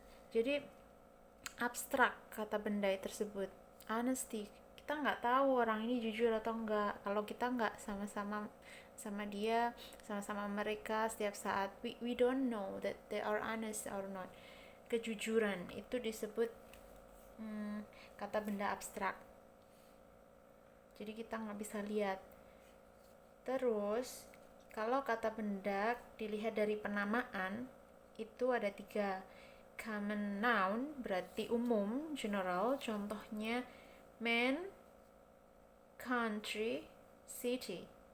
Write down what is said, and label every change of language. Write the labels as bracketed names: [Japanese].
[Indonesian] Jadi abstrak kata benda tersebut. Honesty, kita nggak tahu orang ini jujur atau enggak kalau kita nggak sama-sama sama dia, sama-sama mereka setiap saat. [English] We don't know that they are honest or not. [Indonesian] Kejujuran itu disebut kata benda abstrak. Jadi kita nggak bisa lihat. Terus kalau kata benda dilihat dari penamaan, itu ada 3. [English] Common noun [Indonesian] berarti umum, [English] general. [Indonesian] Contohnya man, country, city.